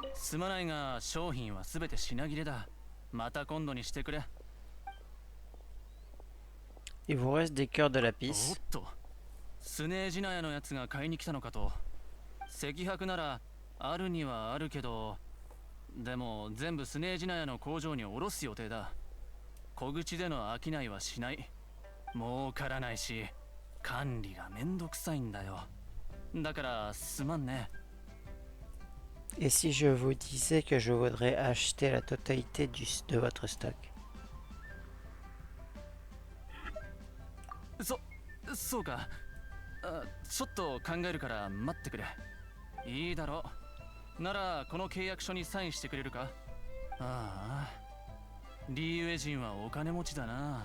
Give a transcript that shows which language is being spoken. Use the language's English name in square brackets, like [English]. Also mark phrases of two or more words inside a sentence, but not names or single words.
[Japanese] すまないが商品はすべて品切れだ。また今度にしてくれ。 [French] Il vous reste des cœurs de [Japanese] お [French] lapis. [Japanese] っと、スネージナヤのやつが買いに来たのかと。石箔ならあるにはあるけど、でも全部スネージナヤの工場に卸す予定だ。小口での商いはしない。儲からないし、管理がめんどくさいんだよ。だからすまんね。 [French] Et si je vous disais que je voudrais acheter la totalité de votre stock? [Japanese] そうか。ちょっと考えるから待ってくれ。いいだろう。ならこの契約書にサインしてくれるか。ああ、リーウェ人はお金持ちだな。